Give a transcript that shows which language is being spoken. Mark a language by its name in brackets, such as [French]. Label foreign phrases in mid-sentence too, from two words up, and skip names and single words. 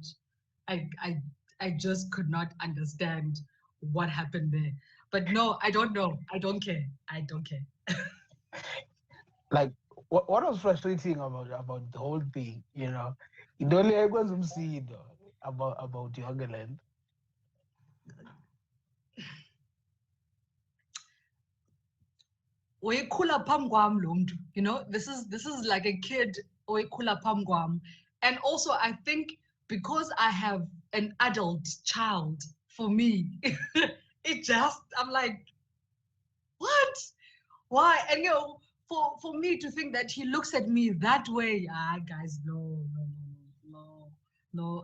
[English] I just could not understand what happened there. But no, I don't know. I don't care. I don't care. Like what was frustrating about the whole thing, it only everyone's about Yogaland. [Xhosa] Oyekhula phambi kwam lo mntu, [English] this is like a kid [Xhosa] oyekhula phambi kwam. [English] And also I think because I have an adult child, for me, it just, I'm like, what? Why? And for me to think that he looks at me that way, guys, no, no, no, no, no.